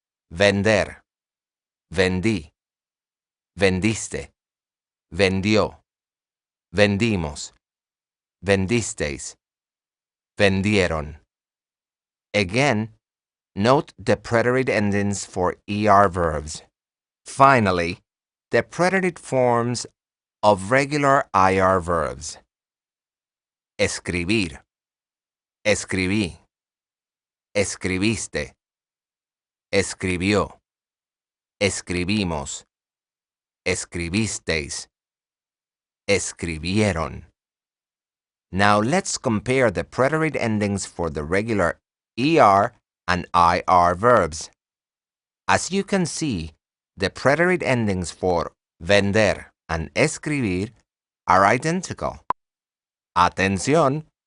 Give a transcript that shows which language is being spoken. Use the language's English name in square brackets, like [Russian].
[Spanish] Vender, vendí, vendiste, vendió, vendimos, vendisteis, vendieron. [English] Again, note the preterite endings for ER verbs. Finally, the preterite forms of regular IR verbs. Escribir, escribí, escribiste, escribió, escribimos, escribisteis, escribieron. Now let's compare the preterite endings for the regular ER and IR verbs. As you can see, the preterite endings for vender and escribir are identical. [Spanish] Atención!